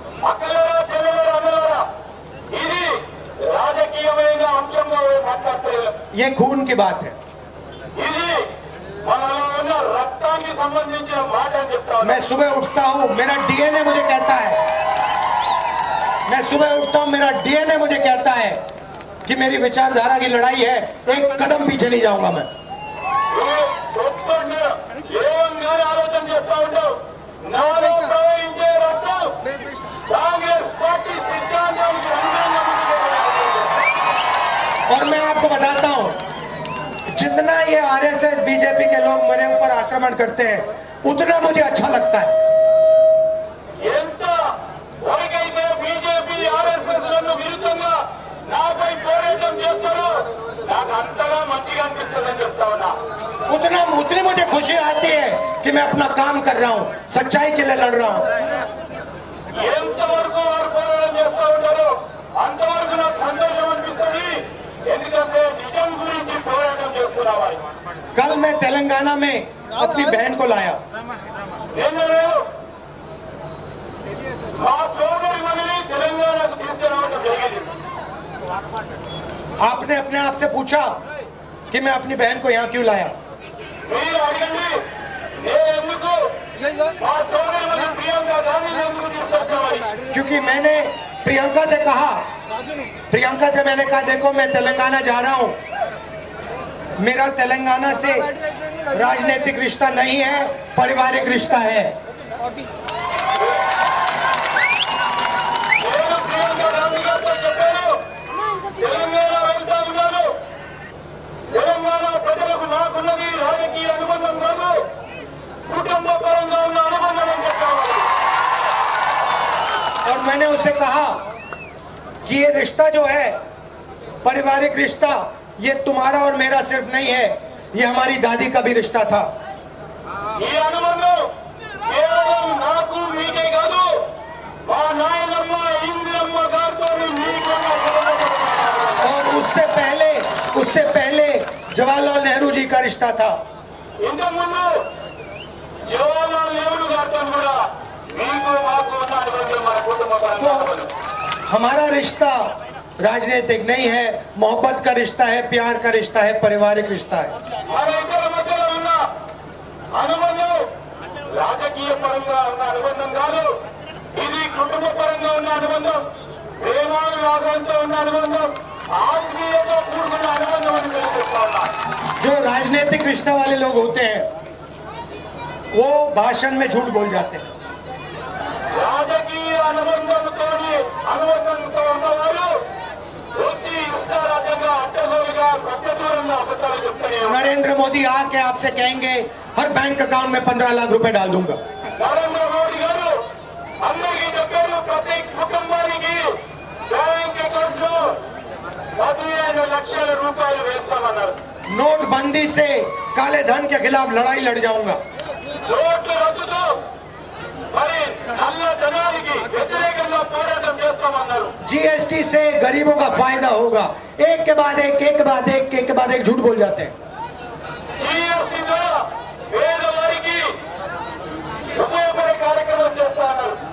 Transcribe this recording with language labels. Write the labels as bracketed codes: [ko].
[te] అక్కలారా చెల్లెలారా అన్నలారా ఇది రాజకీయమైన అంశంగా మాట్లాడలేదు. [hi] ये खून की बात है। [te] ఇది మనలో ఉన్న రక్తానికి సంబంధించిన మాట అని చెప్తా ఉన్నాను. [hi] मैं सुबह उठता हूँ, मेरा डीएनए मुझे कहता है, मैं सुबह उठता हूँ, मेरा डीएनए मुझे कहता है कि मेरी विचारधारा की लड़ाई है, एक कदम पीछे नहीं जाऊंगा मैं। [te] పొద్దున్నే లేవగానే ఆలోచన చేస్తా ఉంటాం. నాలో ప్రవహించే రక్తం కాంగ్రెస్ పార్టీ సిద్ధాంతానికి అనుగుణంగా ఉంటుంది. [hi] और मैं आपको बताता हूँ, जितना ये आरएसएस बीजेपी के लोग मेरे ऊपर आक्रमण करते हैं, उतना मुझे अच्छा लगता है। [te] ఎంత వరకైతే బీజేపీ ఆర్ఎస్ఎస్ లను విరుద్ధంగా నాపై పోరాటం చేస్తారో నాకు అంతగా మంచిగా అనిపిస్తుందని చెప్తా ఉన్నా. [hi] उतनी मुझे खुशी आती है कि मैं अपना काम कर रहा हूँ, सच्चाई के लिए लड़ रहा हूँ। [te] ఎంతవరకు వారు పోరాటం చేస్తూ ఉంటారో అంతవరకు నాకు సంతోషం అనిపిస్తుంది. ఎందుకంటే నిజం గురించి పోరాటం చేస్తున్నవారు. [hi] कल मैं तेलंगाना में अपनी बहन को लाया। [te] నిన్న నేను మా సోదరి మనిని తెలంగాణకు తీసుకురావడం జరిగింది. [hi] आपने अपने आप से पूछा कि मैं अपनी बहन को यहाँ क्यों लाया? [te] మీరు अड़गंడి నేను ఎందుకు మా సోదరి మని ప్రియాంక గాంధీని ఎందుకు తీసుకొచ్చామని. [hi] क्योंकि मैंने प्रियंका से कहा, प्रियंका से मैंने कहा देखो मैं तेलंगाना जा रहा हूँ, मेरा तेलंगाना से राजनीतिक रिश्ता नहीं है, पारिवारिक रिश्ता है। [te] నేను ప్రియాంక గాంధీ గారితో చెప్పాను తెలంగాణ వెళ్తా ఉన్నాను. తెలంగాణ ప్రజలకు నాకున్నది రాజకీయ అనుబంధం కాదు, కుటుంబ పరంగా ఉన్న అనుబంధం అని చెప్పాను. [hi] और मैंने उसे कहा कि ये रिश्ता जो है, पारिवारिक रिश्ता, ये तुम्हारा और मेरा सिर्फ नहीं है, ये हमारी दादी का भी रिश्ता था। [te] ఈ అనుబంధం కేవలం నాకు మీకే కాదు, మా నాయనమ్మ ఇందిరమ్మ గారితో మీకున్న సంబంధం. [hi] और उससे पहले जवाहरलाल नेहरू जी का रिश्ता था। [te] ఇంతకుముందు జవహర్లాల్ నెహ్రూ గారితో కూడా మీకు మాకు ఉన్న అనుబంధం మన కుటుంబ పరంగా అనుబంధం. [hi] हमारा रिश्ता राजनीतिक नहीं है, मोहब्बत का रिश्ता है, प्यार का रिश्ता है, पारिवारिक रिश्ता है। [te] మన ఇద్దరి మధ్యలో ఉన్న అనుబంధం రాజకీయ పరంగా ఉన్న అనుబంధం కాదు, ఇది కుటుంబ పరంగా ఉన్న అనుబంధం, ప్రేమానురాగంతో ఉన్న అనుబంధం, ఆత్మీయతో కూడుకున్న అనుబంధం అని తెలియజేస్తా ఉన్నా. [hi] जो राजनीतिक रिश्ते वाले लोग होते हैं वो भाषण में झूठ बोल जाते हैं। [te] రాజకీయ అనుబంధంతో ఉన్నవారు వచ్చి ఇష్టారాజ్యంగా అడ్డగోలుగా సత్యదూరంగా అబద్ధాలు చెప్తూనే ఉన్నారు. [hi] नरेंद्र मोदी आके आपसे कहेंगे हर बैंक अकाउंट में 15 लाख रुपए डाल दूंगा। [te] నరేంద్ర మోడీ గారు అందరికీ చెప్పారు ప్రతి కుటుంబానికి బ్యాంక్ అకౌంట్ లో 15 లక్షల రూపాయలు వేస్తామన్నారు. [hi] नोटबंदी से काले धन के खिलाफ लड़ाई लड़ जाऊंगा। [te] నోట్ల రద్దుతో మరి నల్ల ధనానికి వ్యతిరేకంగా పోరాటం చేస్తామన్నారు. [hi] जीएसटी से गरीबों का फायदा होगा। एक के बाद एक झूठ बोल जाते हैं। [te] జీఎస్టీ ద్వారా పేదవారికి ఉపయోగపడే కార్యక్రమం చేస్తా అన్నారు.